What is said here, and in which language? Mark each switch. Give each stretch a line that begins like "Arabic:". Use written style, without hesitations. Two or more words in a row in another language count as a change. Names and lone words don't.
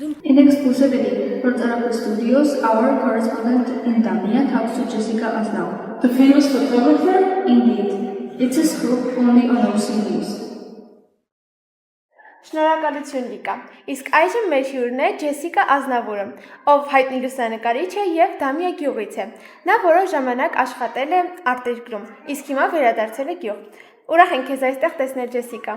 English: In exclusivity from Therapy Studios, our correspondent in Damia talks to Jessica Aznau. The famous photographer? Indeed, it's a scoop only on OC News.
Armenian: Շնորհակալություն Լիկա։ Իսկ այժմ մեր հյուրն է Ջեսիկա Ազնավուրը, ով հայտնի լուսանկարիչ է եւ Դամիա գյուղից է։ Նա որոշ ժամանակ աշխատել է արտերկրում, իսկ հիմա վերադարձել է գյուղ։ Ուրախ ենք քեզ այստեղ տեսնել Ջեսիկա։